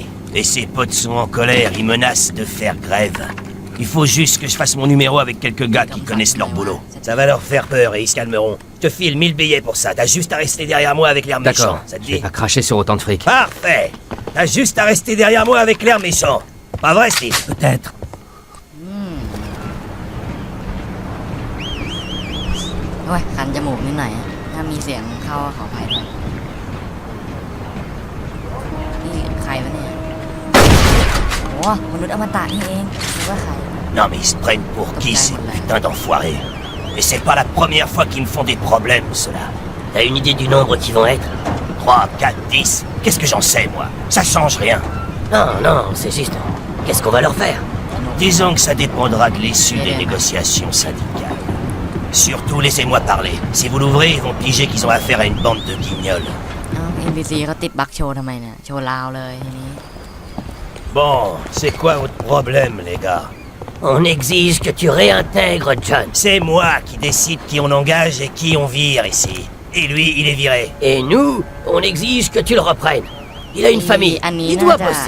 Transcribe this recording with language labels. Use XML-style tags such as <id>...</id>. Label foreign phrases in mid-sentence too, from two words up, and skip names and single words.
<fr>Et ses potes sont en colère, ils menacent de faire grève. Il faut juste que je fasse mon numéro avec quelques gars qui connaissent leur boulot. Ça va leur faire peur et ils se calmeront. Je te file 1000 billets pour ça. T'as juste à rester derrière moi avec l'air méchant. D'accord. Ça te Je vais dit? pas cracher sur autant de fric. Parfait. T'as juste à rester derrière moi avec l'air méchant. Pas vrai, Steve? Peut-être.</fr> <th>โอ้ยคันจมูกนิดหน่อยอะถ้ามีเสียงเข้าก็ขออภัยด้วยนี่ใครวะเนี่ยโอ้มนุษย์อมตะนี่เองคิดว่าใคร</th> <fr>Non mais ils se prennent pour qui ces putains d'enfoirés? Et c'est pas la première fois qu'ils me font des problèmes, ceux-là. T'as une idée du nombre qui vont être? 3, 4, 10. Qu'est-ce que j'en sais, moi? Ça change rien. Non, non, c'est juste... Qu'est-ce qu'on va leur faire? Disons que ça dépendra de l'issue des négociations syndicales. Surtout, laissez-moi parler. Si vous l'ouvrez, ils vont piger qu'ils ont affaire à une bande de guignols.</fr> <th>อ้าว NPC เขาติดบั๊กโชว์ทำไมเนี่ยโชว์ลาวเลยทีนี้</th> <fr>Bon, c'est quoi votre problème, les gars? On exige que tu réintègres John. C'est moi qui décide qui on engage et qui on vire ici. Et lui, il est viré. Et nous, on exige que tu le reprennes. Il a une famille, il doit bosser.</fr>